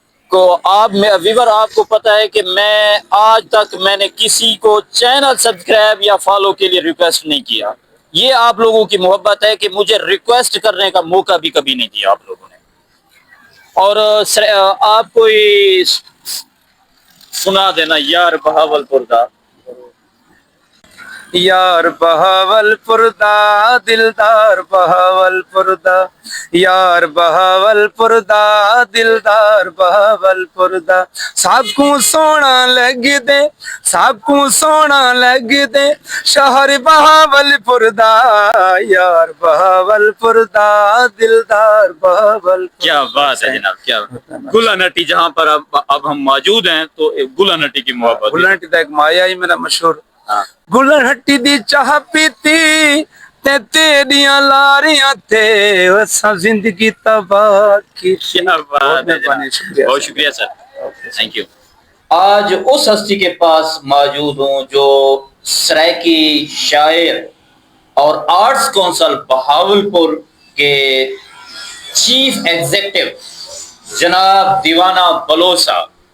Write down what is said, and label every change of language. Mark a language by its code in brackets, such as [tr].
[ur] کو آپ ویور آپ کو پتہ ہے کہ میں آج تک میں نے کسی کو چینل سبسکرائب یا فالو کے لیے ریکویسٹ نہیں کیا. یہ آپ لوگوں کی محبت ہے کہ مجھے ریکویسٹ کرنے کا موقع بھی کبھی نہیں دیا آپ لوگوں نے. اور آپ کوئی سنا دینا یار بہاولپور دا. [skr] یار بہاولپور دا دلدار بہاولپور دا یار بہاولپور دا دلدار بہاولپور دا سب کو سونا لگدے سب کو سونا لگدے شہر بہاولپور دا یار بہاولپور دا دلدار بہاولپور. [ur] کیا بات ہے جناب، کیا گلن ہٹی جہاں پر اب ہم موجود ہیں تو گلن ہٹی کی محبت. [skr] گلن ہٹی دا ایک مایا ہی میرا مشہور. گلن ہٹی دی چاہ پیتی تے تیریاں لاریاں تے اساں زندگی تباہ کیتی. [ur] بہت شکریہ سر، تھینک یو. آج اس ہستی کے پاس موجود ہوں جو سرائکی شاعر اور آرٹس کونسل بہاولپور کے چیف ایگزیکٹو جناب دیوانہ بلوچ صاحب.